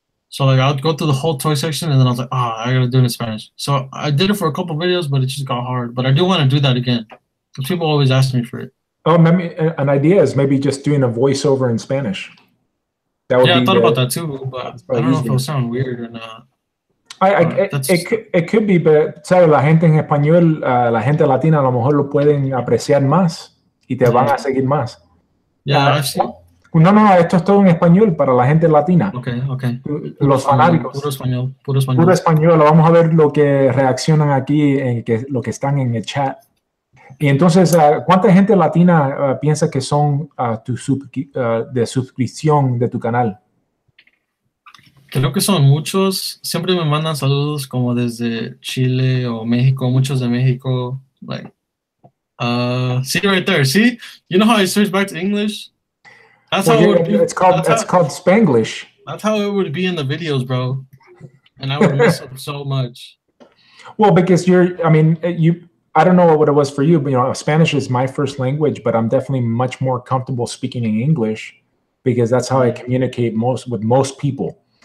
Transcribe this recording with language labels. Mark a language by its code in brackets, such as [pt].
[en] So like I'll go through the whole toy section, and then I was like, I gotta do it in Spanish. So I did it for a couple of videos, but it just got hard. But I do want to do that again. People always ask me for it. Oh, maybe an idea is maybe just doing a voiceover in Spanish. That would I thought about that too, but I don't know if it'll sound weird or not. It could be, but [es] sabes, la gente en español, la gente latina a lo mejor lo pueden apreciar más y te van a seguir más. [en] Yeah, I've seen. [es] No, esto es todo en español para la gente latina. [en] Okay. [es] Los fanáticos. Puro español. Puro español. Vamos a ver lo que reaccionan aquí, lo que están en el chat. Y entonces, ¿cuánta gente latina piensa que son de suscripción de tu canal? Creo que son muchos. Siempre me mandan saludos como desde Chile o México, muchos de México. [en] Like, see right there. See? You know how I switched back to English? That's how it would be. It's called Spanglish. That's how it would be in the videos, bro. And I would mess up so much. Well, because I don't know what it was for you, but Spanish is my first language, but I'm definitely much more comfortable speaking in English because that's how I communicate with most people.